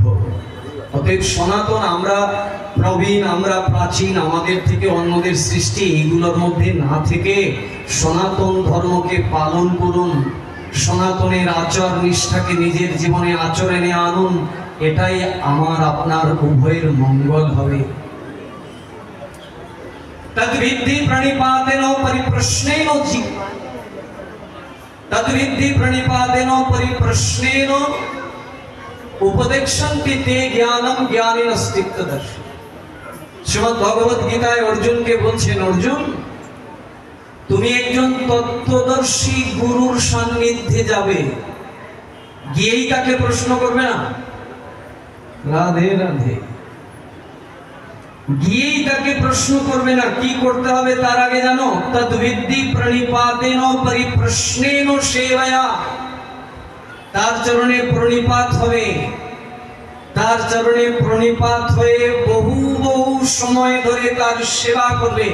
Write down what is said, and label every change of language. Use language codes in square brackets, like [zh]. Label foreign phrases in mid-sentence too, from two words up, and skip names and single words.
[bn] অতএব সনাতন, আমরা প্রবীণ, আমরা প্রাচীন, আমাদের থেকে অন্যদের সৃষ্টি, এইগুলোর মধ্যে না থেকে সনাতন ধর্মকে পালন করুন, সনাতনের আচার নিষ্ঠাকে নিজের জীবনে আচরণে আনুন। এটাই আমার আপনার উভয়ের মঙ্গল হবে। [sa] তদ্বিদ্ধি প্রণিপাতেন পরিপ্রশ্নেন জীব। तद्विद्धि प्रणिपातेन परिप्रश्नेन उपदेक्षन्ति ते ज्ञानम ज्ञानिनस्तित्वदर्शी। [bn] श्रीमद् भगवत गीताয় অর্জুনকে বলছেন, অর্জুন তুমি একজন তত্ত্বদর্শী গুরুর সান্নিধ্যে যাবে, গিয়েই তাকে প্রশ্ন করবে না, রাধে রাধে, গিয়েই তাকে প্রশ্ন করবে না, কি করতে হবে তার আগে জানো, [sa] তদ্বিদ্ধি প্রণিপাতেন পরিপ্রশ্নেন সেবয়া, [bn] তার চরণে প্রণিপাত হবে, তার চরণে প্রণিপাত হয়ে বহু বহু সময় ধরে তার সেবা করবে।